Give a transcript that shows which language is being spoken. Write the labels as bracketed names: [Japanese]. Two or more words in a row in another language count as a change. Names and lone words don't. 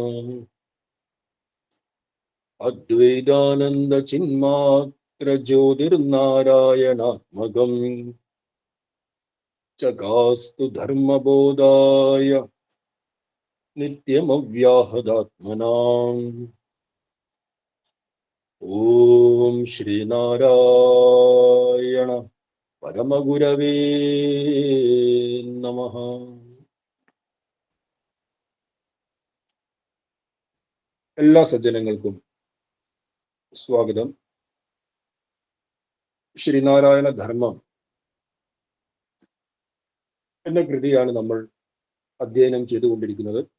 [Sanskrit] अद्वैतानंद चिन्मात्र ज्योतिर्नारायणात्मकम् चकास्तु धर्मबोधाय नित्यमव्याहदात्मनाम्। ओम श्रीनारायण परमगुरवे नमः। [Malayalam] എല്ലാ സജ്ജനങ്ങൾക്കും സ്വാഗതം. ശ്രീനാരായണ ധർമ്മം എന്ന കൃതിയാണ് നമ്മൾ അധ്യയനം ചെയ്തുകൊണ്ടിരിക്കുന്നത്.